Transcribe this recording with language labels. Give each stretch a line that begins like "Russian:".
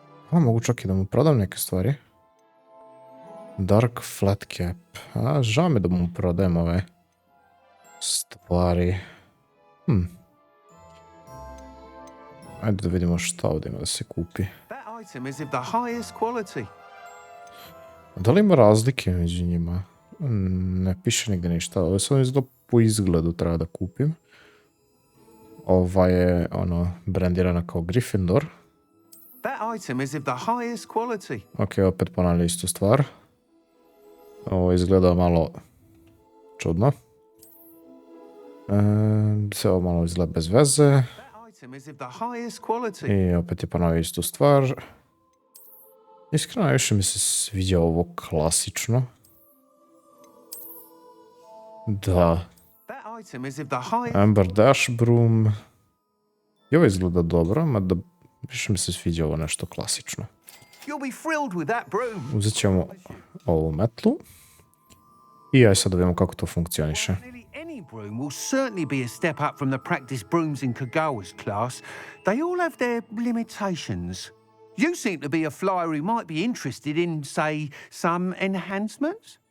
Serbian: Mogu čak i da mu prodam neke stvari. Dark Flat Cap. Žao mi da mu prodajem ove stvari. Ajde da vidimo šta ovdje ima da se kupi.
English: That item is of the highest quality.
Serbian: Da li ima razlike među njima? Ne piše nigde ništa. Ovo je samo izgleda po izgledu treba da kupim. Ova je brandirana kao Gryffindor.
English: That item is of the highest quality.
Serbian: Ok, opet ponavlja istu stvar. Ovo izgleda malo čudno. Sve ovo malo izgleda bez veze.
English: That item is of the highest quality.
Serbian: I opet je ponovio istu stvar. Iskreno, više mi se sviđa ovo klasično. Da.
English: That item is of the highest. Amber Dash Broom.
Serbian: I ovo izgleda dobro, mada više mi se sviđa ovo nešto klasično.
English: You'll be thrilled with that broom.
Serbian: Uzet ćemo ovu metlu. I aj sad da vidimo kako to funkcioniše.
English: Nearly any broom will certainly be a step up from the practice brooms in Kagawa's class. They all have their limitations. You seem to be a flyer who might be interested in, say, some enhancements?